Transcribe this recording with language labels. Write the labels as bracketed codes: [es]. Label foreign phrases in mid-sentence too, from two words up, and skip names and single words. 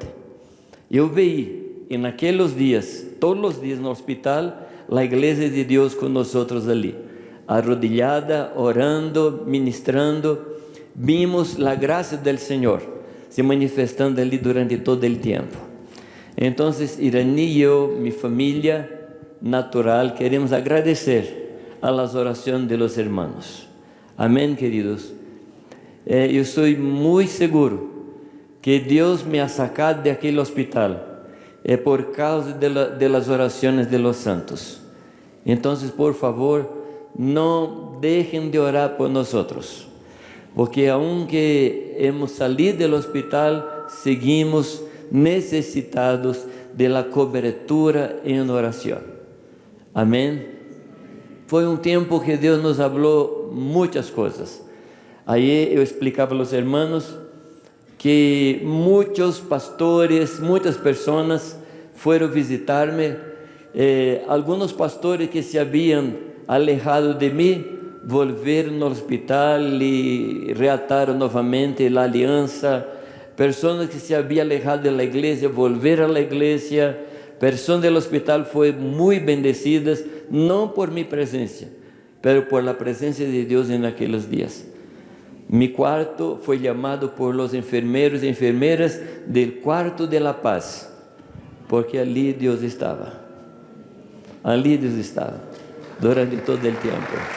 [pt] Eu vi, e naqueles dias, todos os dias no hospital, a Igreja de Deus com nós ali, arrodillada, orando, ministrando. Vimos a graça do Senhor se manifestando ali durante todo o tempo. Então, Irani e eu, minha família natural, queremos agradecer a las orações de [es] los hermanos. [pt] Amém, queridos. Eu estou muito seguro que Deus [es] me ha sacado [pt] de aquele hospital por causa de las orações de [es] los santos. [pt] Então, por favor, não deixem de orar por nós, porque [es] aunque hemos salido [pt] do hospital, seguimos necessitados de [es] la cobertura [pt] em oração. Amém? Foi um tempo que Deus nos falou muitas coisas. Aí eu explicava aos irmãos que muitos pastores, muitas pessoas foram visitar-me. Alguns pastores que se haviam alejado de mim volveram no hospital e reataram novamente a aliança. Pessoas que se haviam alejado da igreja volveram à igreja. Pessoas do hospital foram muito bendecidas [es] no por mi presencia, pero por la presencia de Dios en aquellos días. Mi cuarto fue llamado por los enfermeros y enfermeras del cuarto de la paz, porque allí Dios estaba. Allí Dios estaba durante todo el tiempo.